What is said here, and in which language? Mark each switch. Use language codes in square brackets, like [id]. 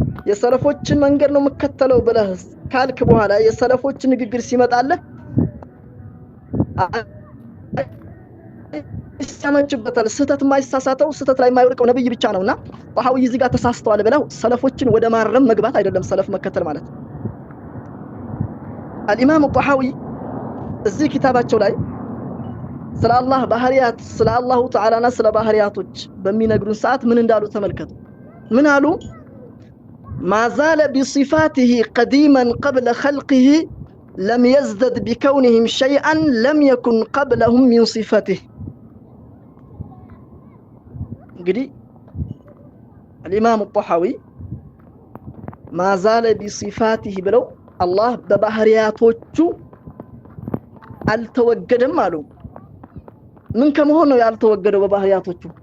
[am] የሰለፎችን መንገድ ነው መከተለው ብለህ ካልክ በኋላ የሰለፎች ንግግር ሲመጣለህ ይሰማችበታል። ስህተት የማይሳሳተው ስህተት ላይ የማይወድቀው ነብይ ብቻ ነውና ጣሃዊ እዚህ ጋር ተሳስተዋል ብለው ሰለፎችን ወደ ማረም መግባት አይደለም ሰለፍ መከተል ማለት። الإمام الطحاوي እዚህ ኪታባቸው ላይ ስለ አላህ ባህሪያት ስለ አላሁ ተዓላና ስለ ባህሪያቶች በሚነግሩን ሰዓት ምን እንዳሉ ተመልከቱ። ምን አሉ? [ar] ما زال بصفاته قديما قبل خلقه لم يزدد بكونهم شيئا لم يكن قبلهم من صفاته. [am] እንግዲህ الإمام الطحاوي [ar] ما زال بصفاته [am] ብለው አላህ በባህሪያቶቹ አልተወገደም አሉ። ምን ከመሆን ነው ያልተወገደው በባህሪያቶቹ?